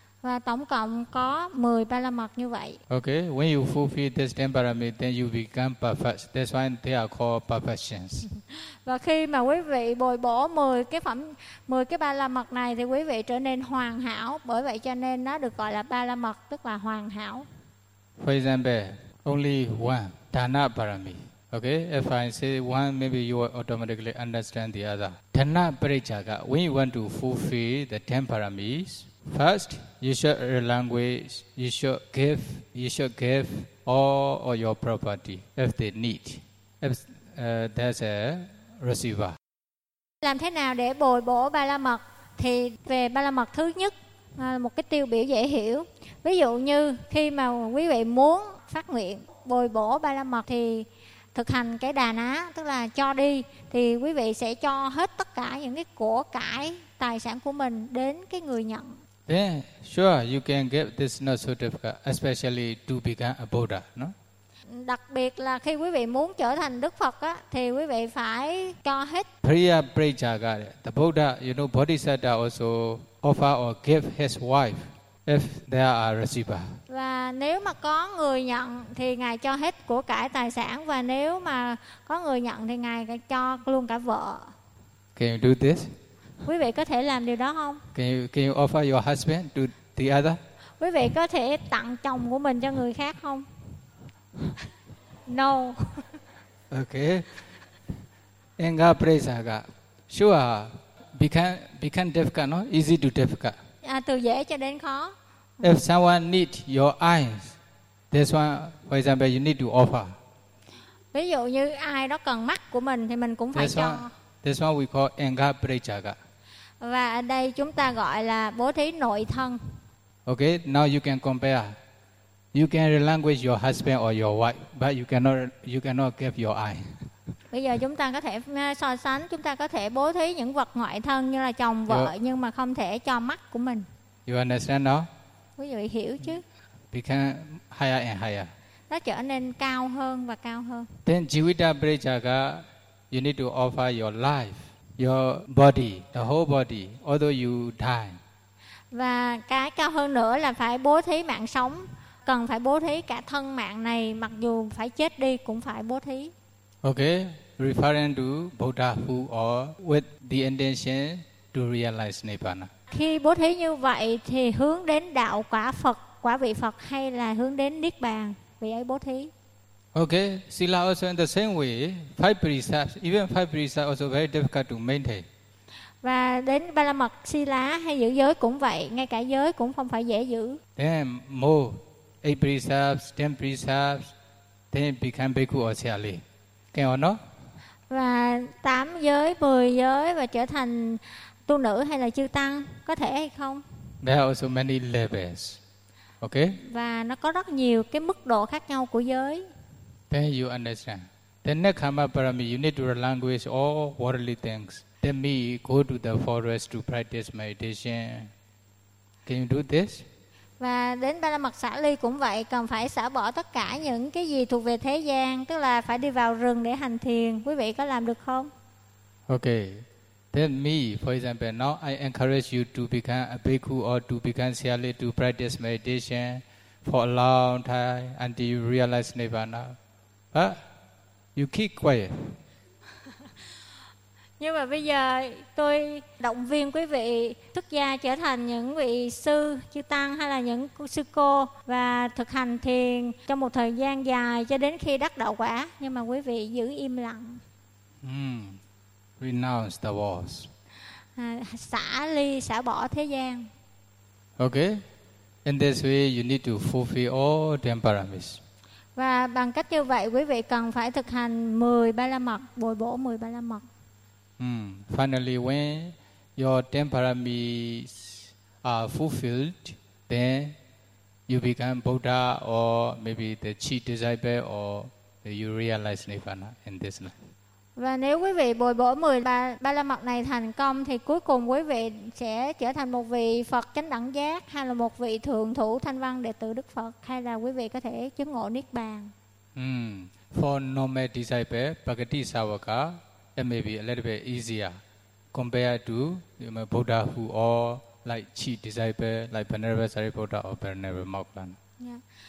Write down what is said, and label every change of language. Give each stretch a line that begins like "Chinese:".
Vietnamese: Và tổng cộng có 10 Ba La Mật như vậy.
English: Okay, when you fulfill this 10 parami, then you become perfect. That's why they are called perfections.
Vietnamese: Và khi mà quý vị bồi bổ 10 cái phẩm, 10 cái Ba La Mật này thì quý vị trở nên hoàn hảo. Bởi vậy cho nên nó được gọi là Ba La Mật, tức là hoàn hảo.
English: For example, only one, Dana parami. Okay, if I say one, maybe you will automatically understand the other. Dana parijaga, when you want to fulfill the 10 paramis, first, you should relinquish, you should give all of your property if they need, if there's a receiver.
Vietnamese: Làm thế nào để bồi bổ Ba La Mật? Thì về Ba La Mật thứ nhất, một cái tiêu biểu dễ hiểu. Ví dụ như khi mà quý vị muốn phát nguyện bồi bổ Ba La Mật thì thực hành cái đà ná, tức là cho đi, thì quý vị sẽ cho hết tất cả những cái của cải, tài sản của mình đến cái người nhận.
English: Then, sure, you can get this not so difficult, especially to become a Buddha, no?
Vietnamese: Đặc biệt là khi quý vị muốn trở thành Đức Phật á, thì quý vị phải cho hết.
English: Priya Prajaga, the Buddha, you know, Bodhisattva also offer or give his wife if there are a receiver.
Vietnamese: Và nếu mà có người nhận thì Ngài cho hết của cải tài sản, và nếu mà có người nhận thì Ngài cho luôn cả vợ.
English: Can you do this?
Vietnamese: Quý vị có thể làm điều đó không?
English: Can you offer your husband to the other?
Vietnamese: Quý vị có thể tặng chồng của mình cho người khác không?
English: No. Okay. Enga prajaga. Sure. Become difficult, no? Easy to difficult.
Vietnamese: À, từ dễ cho đến khó.
English: If someone need your eyes, this one, for example, you need to offer.
Vietnamese: Ví dụ như ai đó cần mắt của mình thì mình cũng phải
English: this
Vietnamese: cho.
English: This one we call enga prajaga.
Vietnamese: Và ở đây chúng ta gọi là bố thí nội thân.
English: Okay, now you can compare. You can relinquish your husband or your wife, but you cannot give your eye.
Vietnamese: Bây giờ chúng ta có thể so sánh, chúng ta có thể bố thí những vật ngoại thân như là chồng, vợ, nhưng mà không thể cho mắt của mình.
English: You understand, no?
Vietnamese: Quý vị hiểu chứ?
English: Become higher and higher.
Vietnamese: Nó trở nên cao hơn và cao hơn.
English: Then jivita prajaga, you need to offer your life, your body, the whole body, although you die.
Vietnamese: Và cái cao hơn nữa là phải bố thí mạng sống, cần phải bố thí cả thân mạng này, mặc dù phải chết đi cũng phải bố thí.
English: Okay, referring to Buddha who or with the intention to realize Nirvana.
Vietnamese: Khi bố thí như vậy thì hướng đến đạo quả Phật, quả vị Phật hay là hướng đến Niết Bàn, vị ấy bố thí.
English: Okay, Sila also in the same way, five precepts, even five precepts also very difficult to maintain.
Vietnamese: Và đến Ba La Mật, Sila hay giữ giới cũng vậy, ngay cả giới cũng không phải dễ giữ.
English: Then more, eight precepts, ten precepts, then become Bhikkhu or Sayali. Can or not?
Vietnamese: Và tám giới, mười giới và trở thành tu nữ hay là chư tăng, có thể hay không?
English: There are also many levels. Okay?
Vietnamese: Và nó có rất nhiều cái mức độ khác nhau của giới.
English: Then you understand. Then next karma parami, you need to relinquish all worldly things. Then me go to the forest to practice meditation. Can you do this?
Vietnamese: Và đến Ba La Mật Xả Ly cũng vậy, cần phải xả bỏ tất cả những cái gì thuộc về thế gian, tức là phải đi vào rừng để hành thiền. Quý vị có làm được không?
English: Okay. Then me, for example, now I encourage you to become a bhikkhu or to become Sayali to practice meditation for a long time until you realize Nirvana. But you keep quiet.
Vietnamese: Nhưng mà bây giờ tôi động viên quý vị xuất gia trở thành những vị sư, chư tăng hay là những sư cô và thực hành thiền trong một thời gian dài cho đến khi đắc đạo quả. Nhưng mà quý vị giữ im lặng.
English: Renounce the world.
Vietnamese: Xả ly, xả bỏ thế gian.
English: Okay. In this way, you need to fulfill all the paramis.
Vietnamese: Và bằng cách như vậy, quý vị cần phải thực hành 10 ba la mật, bồi bổ 10 ba la mật.
English: Finally, when your ten paramis are fulfilled, then you become Buddha or maybe the chief disciple or you realize Nirvana in this life.
Vietnamese: Và nếu quý vị bồi bổ 10 ba la mật này thành công thì cuối cùng quý vị sẽ trở thành một vị Phật chánh đẳng giác hay là một vị thượng thủ thanh văn đệ tử Đức Phật hay là quý vị có thể chứng ngộ Niết Bàn.
English: For normal disciple, Bhagati Savaka, it may be a little bit easier compared to Buddha who or like chief disciple like Venerable Sariputta or Venerable Moggallana.